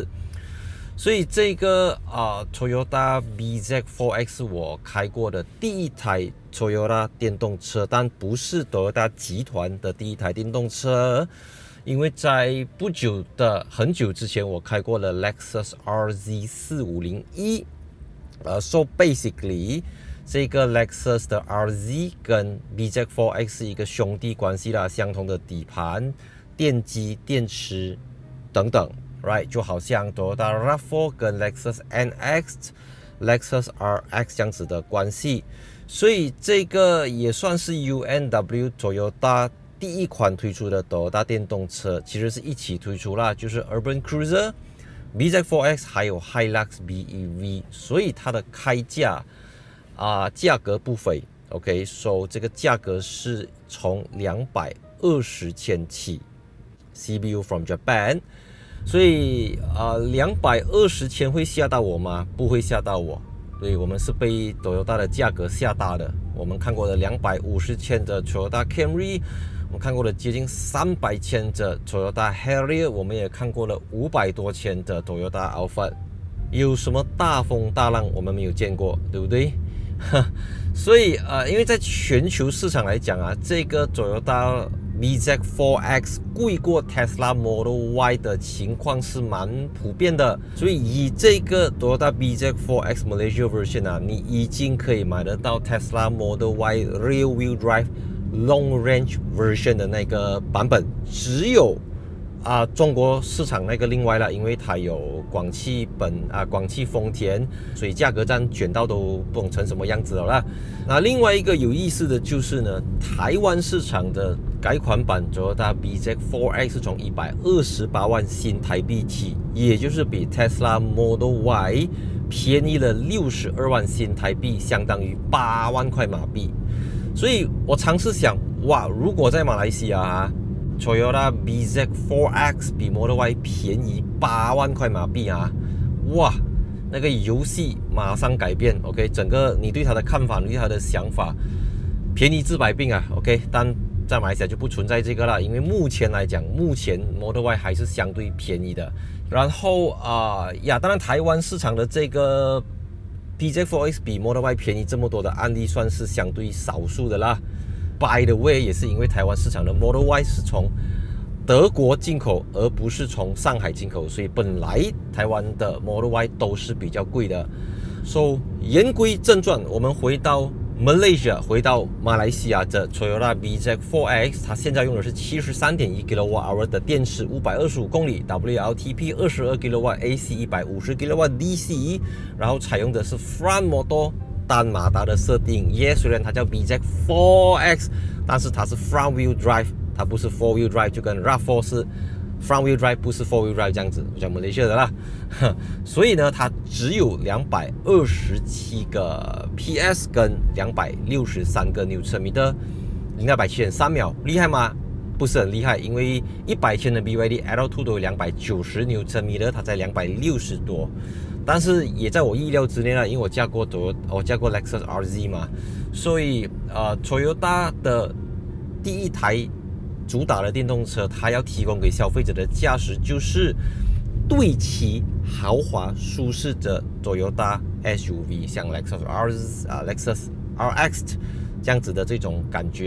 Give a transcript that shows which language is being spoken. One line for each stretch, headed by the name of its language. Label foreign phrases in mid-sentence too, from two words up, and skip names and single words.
Chinese: 所以這個Toyota BZ4X 是我開過的第一台 Toyota 電動車，但不是 Toyota 集團的第一台電動車，因為在很久之前我開過了 Lexus
English: RZ4501。So basically，
Chinese: 這個 Lexus 的 RZ 跟 BZ4X 是一個兄弟關係啦，相同的底盤、電機、電池等等 ，right？就好像 Toyota RAV4 跟 Lexus NX、Lexus RX 這樣子的關係，所以這個也算是 UNW Toyota 第一款推出的 Toyota 電動車，其實是一起推出啦，就是 Urban Cruiser。BZ4X 還有 Hilux BEV， 所以它的開價價格不菲 ，
English: OK，so
Chinese: 這個價格是從220千起 ，
English: CBU from Japan，
Chinese: 所以220千會嚇到我嗎？不會嚇到我，所以我們是被 Toyota 的價格嚇大的。我們看過的250千的 Toyota Camry。我們看過了接近300千的 Toyota Harrier， 我們也看過了500多千的 Toyota Alphard，有什麼大風大浪我們沒有見過，對不對？所以因為在全球市場來講啊，這個 Toyota BZ4X 貴過 Tesla Model Y 的情況是蠻普遍的，所以以這個 Toyota BZ4X Malaysia Version 啊，你已經可以買得到 Tesla Model Y
English: Rear Wheel Drive Long Range Version
Chinese: 的那個版本，只有中國市場那個另外了，因為它有廣汽豐田，所以價格戰捲到都不懂成什麼樣子了啦。那另外一個有意思的就是呢，台灣市場的改款版 Toyota BZ4X 是從128萬新台幣起，也就是比 Tesla Model Y 便宜了62萬新台幣，相當於8萬塊馬幣。所以我嘗試想，哇，如果在馬來西亞Toyota BZ4X 比 Model Y 便宜8萬塊馬幣哇，那個遊戲馬上改變 ，OK， 整個你對它的看法，你對它的想法，便宜治百病，OK， 但在馬來西亞就不存在這個了，因為目前來講，Model Y 還是相對便宜的。然後當然台灣市場的這個BZ4X 比 Model Y 便宜這麼多的案例算是相對少數的
English: 啦。By the way，
Chinese: 也是因为台灣市場的 Model Y 是從德國進口，而不是從上海進口，所以本來台灣的 Model Y 都是比較貴的。So 言歸正傳，我們回到 Malaysia 回到馬來西亞的 Toyota BZ4X， 它現在用的是 73.1 kWh 的電池，525公里 ，WLTP 22 kW，AC 150 kW，DC， 然後採用的是
English: Front Motor
Chinese: 單馬達的設定。雖然它叫 BZ4X， 但是它是
English: Front Wheel Drive，
Chinese: 它不是
English: Four Wheel Drive，
Chinese: 就跟 RAV4 是
English: Front Wheel Drive，
Chinese: 不是
English: Four Wheel Drive
Chinese: 這樣子，我講 Malaysia 的啦。所以呢，它只有227個 PS 跟263個牛車米的0到100 7.3秒，厲害嗎？不是很厲害，因為100千的 BYD Atto 都有290牛車米的，它在260多，但是也在我意料之內了，因為我駕過Lexus RZ 嘛，所以Toyota 的第一台主打的電動車，它要提供給消費者的價值就是對齊豪華舒適的 Toyota SUV， 像 Lexus RX 這樣子的這種感覺。